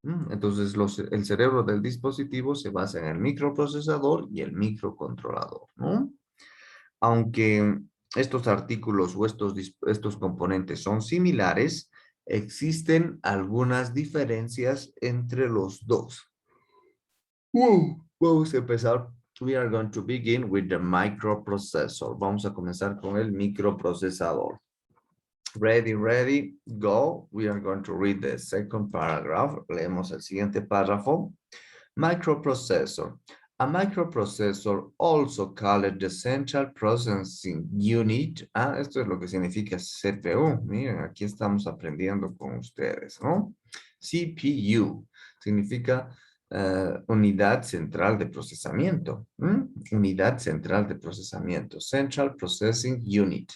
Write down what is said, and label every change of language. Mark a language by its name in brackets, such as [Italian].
[Spanish] Entonces, el cerebro del dispositivo se basa en el microprocesador y el microcontrolador, ¿no? Aunque estos artículos o estos componentes son similares, existen algunas diferencias entre los dos. Vamos a empezar [English] we are going to begin with the microprocessor. [Spanish] Vamos a comenzar con el microprocesador. [English] Ready, ready, go. We are going to read the second paragraph. [Spanish] Leemos el siguiente párrafo. [English] Microprocessor. A microprocessor, also called the Central Processing Unit. [Spanish] Esto es lo que significa CPU. Miren, aquí estamos aprendiendo con ustedes, ¿no? CPU significa unidad central de procesamiento. Unidad central de procesamiento. [English] Central Processing Unit.